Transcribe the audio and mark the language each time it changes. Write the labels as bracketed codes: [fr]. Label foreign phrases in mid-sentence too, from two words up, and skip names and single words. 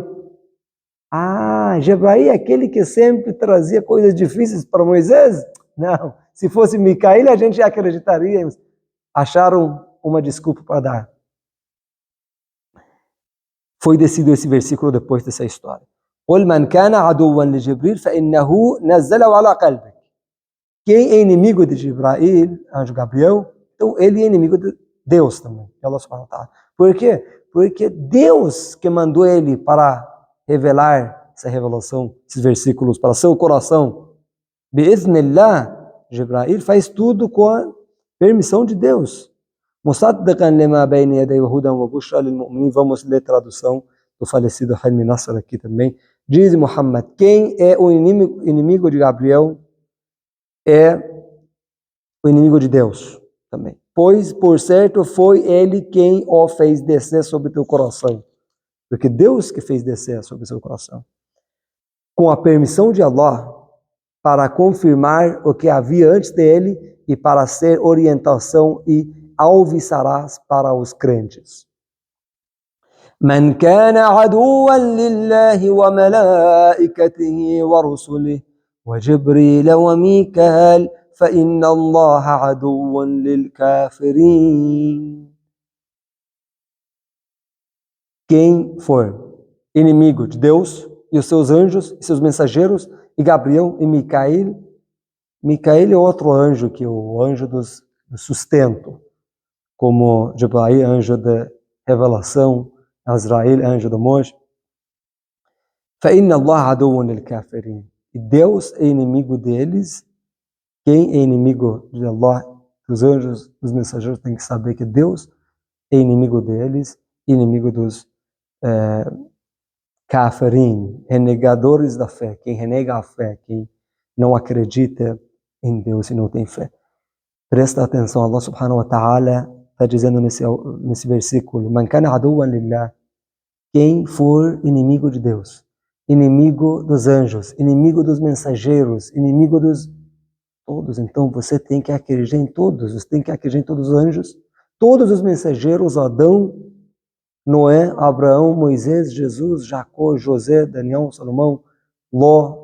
[pt] Jibrail é aquele que sempre trazia coisas difíceis para Moisés? Não, se fosse Micael a gente acreditaria. Acharam uma desculpa para dar. Foi decidido esse versículo depois dessa história. [ar] قُلْ مَنْ كَانَ عَدُوًّا لِجِبْرِيلَ فَإِنَّهُ نَزَّلَهُ عَلَى قَلْبِكَ. [pt] Quem é inimigo de Jibrail, anjo Gabriel, então ele é inimigo de Deus também. [ar] الله سبحانه وتعالى. [pt] Por quê? Porque Deus que mandou ele para revelar essa revelação, esses versículos para seu coração. Bi'idhnillah, Jibrail faz tudo com a permissão de Deus. [ar] مصدقا لما بين يديه وهدى وبشرى للمؤمنين. [pt] Vamos ler a tradução do falecido Hilmi Nasr aqui também. Diz Muhammad: quem é o inimigo de Gabriel é o inimigo de Deus também. Pois, por certo, foi ele quem o fez descer sobre teu coração. Porque Deus que fez descer sobre seu coração. Com a permissão de Allah, para confirmar o que havia antes dele e para ser orientação e alviçarás para os crentes. [ar] من كان عدوا لله وملائكته ورسله وجبريل وميكال فإن الله عدو للكافرين. [pt] Quem for inimigo de Deus e os seus anjos e seus mensageiros, e Gabriel e Micael. Micael é outro anjo, que é o anjo do sustento, como Jibrail, anjo da revelação, Azrael, anjo da morte. [ar] فَإِنَّ اللَّهَ عَدُوٌّ لِلْكَافِرِينَ. [pt] E Deus é inimigo deles. Quem é inimigo de Allah, dos anjos, dos mensageiros, tem que saber que Deus é inimigo deles, inimigo dos kafirin, renegadores da fé. Quem renega a fé, quem não acredita em Deus e não tem fé. Presta atenção, [ar] الله سبحانه وتعالى [pt] está dizendo nesse versículo: [ar] من كان عدوا لله. [pt] Quem for inimigo de Deus, inimigo dos anjos, inimigo dos mensageiros, inimigo dos todos. Então você tem que acreditar em todos, você tem que acreditar em todos os anjos, todos os mensageiros: Adão, Noé, Abraão, Moisés, Jesus, Jacó, José, Daniel, Salomão, Ló.